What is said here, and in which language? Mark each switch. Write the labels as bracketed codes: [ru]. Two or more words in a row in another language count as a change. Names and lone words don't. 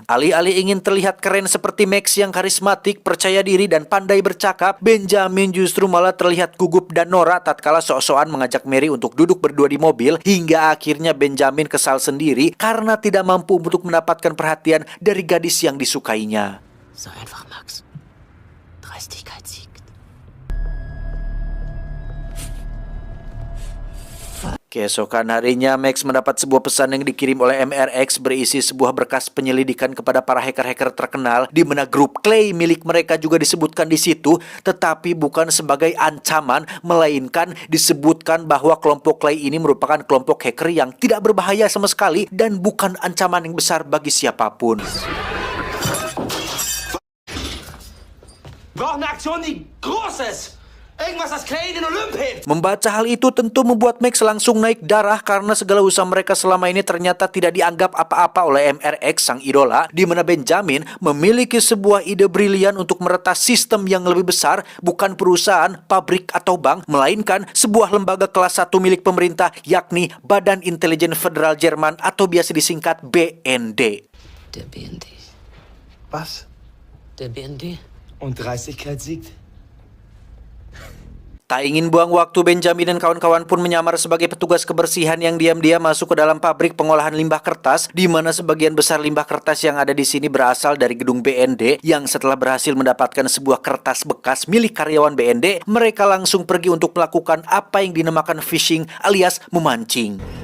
[id] Alih-alih ingin terlihat keren seperti Max yang karismatik, percaya diri dan pandai bercakap, Benjamin justru malah terlihat gugup dan norak tatkala sok-sokan mengajak Mary untuk duduk berdua di mobil hingga akhirnya Benjamin kesal sendiri karena tidak mampu untuk mendapatkan perhatian dari gadis yang disukainya. [de] So einfach, Max. Dreistigkeit siegt. [id] Keesokan harinya, Max mendapat sebuah pesan yang dikirim oleh MRX berisi sebuah berkas penyelidikan kepada para hacker-hacker terkenal di mana grup Clay milik mereka juga disebutkan di situ, tetapi bukan sebagai ancaman, melainkan disebutkan bahwa kelompok Clay ini merupakan kelompok hacker yang tidak berbahaya sama sekali dan bukan ancaman yang besar bagi siapapun. [de] Wir brauchen eine Aktion, die groß ist. Irgendwas, das Clay in den Olymp hebt. [id] Membaca hal itu tentu membuat Max langsung naik darah karena segala usaha mereka selama ini ternyata tidak dianggap apa-apa oleh MRX sang idola, di mana Benjamin memiliki sebuah ide brilian untuk meretas sistem yang lebih besar, bukan perusahaan, pabrik atau bank, melainkan sebuah lembaga kelas 1 milik pemerintah, yakni Badan Intelijen Federal Jerman atau biasa disingkat BND. [de] Der BND. Was? Der BND? Und Dreistigkeit siegt? [id] Tak ingin buang waktu, Benjamin dan kawan-kawan pun menyamar sebagai petugas kebersihan yang diam-diam masuk ke dalam pabrik pengolahan limbah kertas, di mana sebagian besar limbah kertas yang ada di sini berasal dari gedung BND, yang setelah berhasil mendapatkan sebuah kertas bekas milik karyawan BND, mereka langsung pergi untuk melakukan apa yang dinamakan phishing alias memancing.